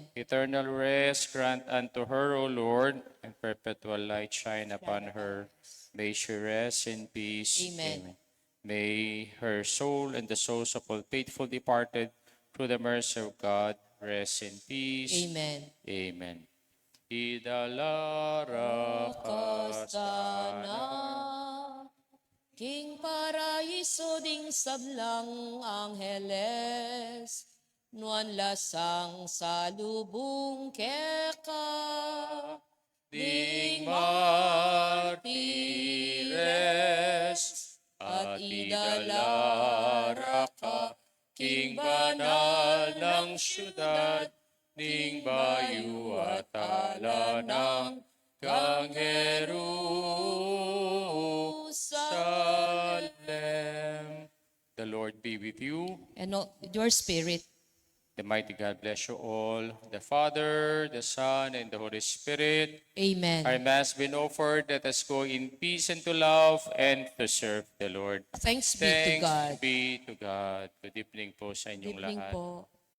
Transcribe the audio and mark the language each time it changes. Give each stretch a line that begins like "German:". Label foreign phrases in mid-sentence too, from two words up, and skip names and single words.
English: Eternal rest grant unto her, O Lord, and perpetual light shine upon her. May she rest in peace. Amen. May her soul and the souls of all faithful departed through the mercy of God rest in peace. Amen. Amen. Idalara
Pampanga: Kastana, King Paraiso ding sablang Angeles, nuan lasang salubong keka, ding martires at idalara ka, King banal ng syudad, ning bayu at ala ng kang Jerusalem.
English: The Lord be with you. and with your spirit. The mighty God bless you all, the Father, the Son, and the Holy Spirit. Amen. Our Mass been offered. Let us go in peace and to love and to serve the Lord. Thanks be to God. Thanks be to God. Good evening
Filipino: po sa
English: Good
Filipino: inyong
English: evening
Filipino: lahat. po.